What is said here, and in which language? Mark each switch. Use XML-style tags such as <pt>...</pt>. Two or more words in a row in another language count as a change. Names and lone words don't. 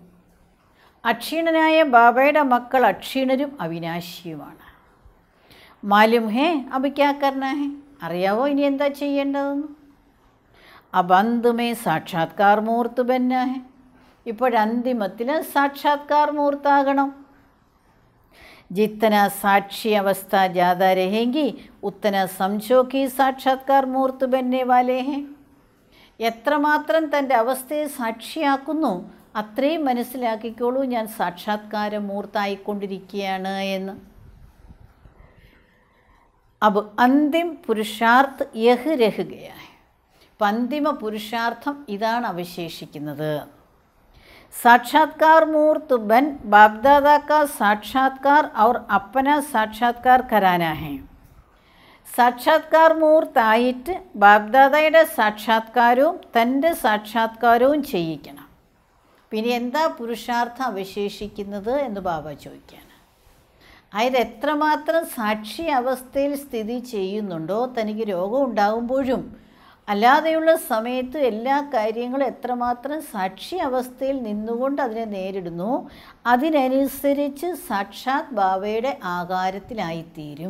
<ml>അക്ഷീണനായ ബാബയുടെ മക്കൾ അക്ഷീണരും അവിനാശിയുമാണ്.</ml> <hi>मालूम है अब क्या करना है,</hi> <ml>അറിയാവോ ഇനി എന്താ ചെയ്യേണ്ടതെന്ന്.</ml> <hi>अब अंत में साक्षात्कार मूर्त बनना है.</hi> <ml>ഇപ്പോഴന്തിമത്തിൽ സാക്ഷാത്കാർ മൂർത്താകണം.</ml> <hi>जितना साक्षी अवस्था ज़्यादा रहेगी उतना समझो कि साक्षात्कार मूर्त बनने वाले हैं.</hi> <ml>എത്രമാത്രം തൻ്റെ അവസ്ഥയെ സാക്ഷിയാക്കുന്നു അത്രയും മനസ്സിലാക്കിക്കോളൂ ഞാൻ സാക്ഷാത്കാര മൂർത്തായിക്കൊണ്ടിരിക്കുകയാണ് എന്ന്.</ml> <hi>अब अंतिम पुरुषार्थ यह रह गया है.</hi> <ml>അപ്പം അന്തിമ പുരുഷാർത്ഥം ഇതാണ് അവശേഷിക്കുന്നത്.</ml> <hi>साक्षात्कार मूर्त बन बाप दादा का साक्षात्कार और अपना साक्षात्कार कराना है.</hi> <ml>സാക്ഷാത്കാർ മൂർത്തായിട്ട് ബാപ്ദാദയുടെ സാക്ഷാത്കാരവും തൻ്റെ സാക്ഷാത്കാരവും ചെയ്യിക്കണം. പിന്നെ എന്താ പുരുഷാർത്ഥം അവശേഷിക്കുന്നത് എന്ന് ബാബ ചോദിക്കുകയാണ്. അതായത് എത്രമാത്രം സാക്ഷി അവസ്ഥയിൽ സ്ഥിതി ചെയ്യുന്നുണ്ടോ, തനിക്ക് രോഗം ഉണ്ടാകുമ്പോഴും അല്ലാതെയുള്ള സമയത്ത് എല്ലാ കാര്യങ്ങളും എത്രമാത്രം സാക്ഷി അവസ്ഥയിൽ നിന്നുകൊണ്ട് അതിനെ നേരിടുന്നു, അതിനനുസരിച്ച് സാക്ഷാത് ബാബയുടെ ആകാരത്തിലായിത്തീരും.</ml>